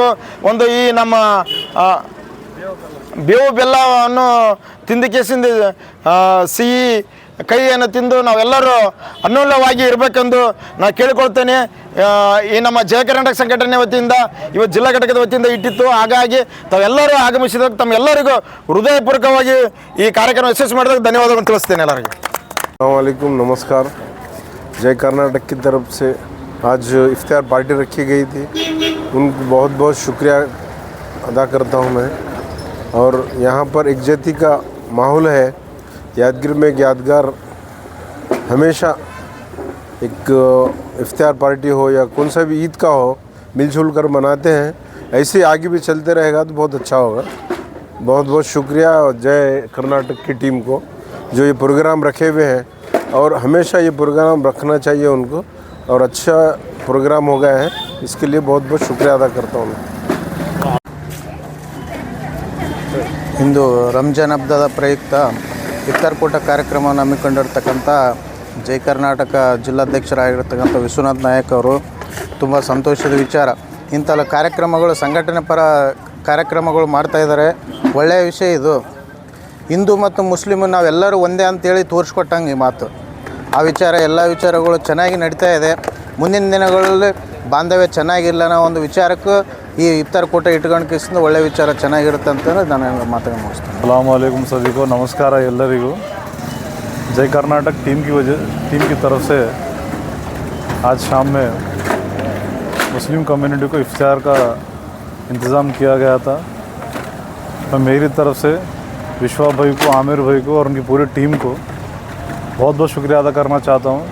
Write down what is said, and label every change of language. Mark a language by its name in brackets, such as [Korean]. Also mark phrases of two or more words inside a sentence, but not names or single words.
[Kannada] ಒಂದು ಈ ನಮ್ಮ ಬೇವು ಬೆಲ್ಲವನ್ನು ತಿಂದಿಕೆಸಿಂದ ಸಿಹಿ ಕೈಯನ್ನು ತಿಂದು ನಾವೆಲ್ಲರೂ ಅನ್ಯೋನ್ಯವಾಗಿ ಇರಬೇಕೆಂದು ನಾನು ಕೇಳಿಕೊಳ್ತೇನೆ. ಈ ನಮ್ಮ ಜಯ ಕರ್ನಾಟಕ ಸಂಘಟನೆ ವತಿಯಿಂದ ಇವತ್ತು ಜಿಲ್ಲಾ ಘಟಕದ ವತಿಯಿಂದ ಇಟ್ಟಿತ್ತು. ಹಾಗಾಗಿ ತಾವೆಲ್ಲರೂ ಆಗಮಿಸಿದಾಗ ತಮ್ಮೆಲ್ಲರಿಗೂ ಹೃದಯಪೂರ್ವಕವಾಗಿ ಈ ಕಾರ್ಯಕ್ರಮ ಯಶಸ್ವಿ ಮಾಡಿದಾಗ ಧನ್ಯವಾದಗಳನ್ನು ತಿಳಿಸ್ತೇನೆ ಎಲ್ಲರಿಗೂ. [Hindi] अस्सलामुअलैकुम, नमस्कार। जय कर्नाटक की तरफ से आज इफ्तार पार्टी रखी गई थी, उनको बहुत बहुत शुक्रिया अदा करता हूँ मैं। और यहाँ पर एकजुटता का माहौल है। यादगिरी में एक यादगार हमेशा एक इफ्तार पार्टी हो या कौन सा भी ईद का हो मिलजुल कर मनाते हैं। ऐसे आगे भी चलते रहेगा तो बहुत अच्छा होगा। बहुत बहुत शुक्रिया जय कर्नाटक की टीम को जो ये प्रोग्राम रखे हुए हैं, और हमेशा ये प्रोग्राम रखना चाहिए उनको, और अच्छा प्रोग्राम हो गया है, इसके लिए बहुत बहुत शुक्रिया अदा करता हूँ। [Kannada] ಇಂದು ರಂಜಾನ್ ಹಬ್ಬದ ಪ್ರಯುಕ್ತ ಇಫ್ತಾರ್ ಕೂಟ ಕಾರ್ಯಕ್ರಮವನ್ನು ಹಮ್ಮಿಕೊಂಡಿರ್ತಕ್ಕಂಥ ಜಯ ಕರ್ನಾಟಕ ಜಿಲ್ಲಾಧ್ಯಕ್ಷರಾಗಿರ್ತಕ್ಕಂಥ ವಿಶ್ವನಾಥ್ ನಾಯಕ್ ಅವರು ತುಂಬ ಸಂತೋಷದ ವಿಚಾರ. ಇಂಥ ಕಾರ್ಯಕ್ರಮಗಳು ಸಂಘಟನೆ ಪರ ಕಾರ್ಯಕ್ರಮಗಳು ಮಾಡ್ತಾಯಿದ್ದಾರೆ. ಒಳ್ಳೆಯ ವಿಷಯ ಇದು. ಹಿಂದೂ ಮತ್ತು ಮುಸ್ಲಿಮು ನಾವೆಲ್ಲರೂ ಒಂದೇ ಅಂತೇಳಿ ತೋರಿಸ್ಕೊಟ್ಟಂಗೆ ಈ ಮಾತು. ಆ ವಿಚಾರ ಎಲ್ಲ ವಿಚಾರಗಳು ಚೆನ್ನಾಗಿ ನಡೀತಾ ಇದೆ. ಮುಂದಿನ ದಿನಗಳಲ್ಲಿ ಬಾಂಧವ್ಯ ಚೆನ್ನಾಗಿಲ್ಲ ಅನ್ನೋ ಒಂದು ವಿಚಾರಕ್ಕೂ ಈ ಇಫ್ತಾರ್ ಕೂಟ ಇಟ್ಕೊಂಡು ಒಳ್ಳೆ ವಿಚಾರ ಚೆನ್ನಾಗಿರುತ್ತೆ ಅಂತ ನಾನು ಮಾತನ್ನು ಮುಗಿಸ್ತೇನೆ. [Arabic] السلام عليكم [Hindi] सभी को नमस्कार ಎಲ್ಲರಿಗೂ. जय कर्नाटक टीम की तरफ से आज शाम में [English] Muslim community [Hindi] को इफ्तार का इंतज़ाम किया गया था। मैं मेरी तरफ से विश्वा भाई को, आमिर भाई को और उनकी पूरी टीम को बहुत बहुत शुक्रिया अदा करना चाहता हूँ।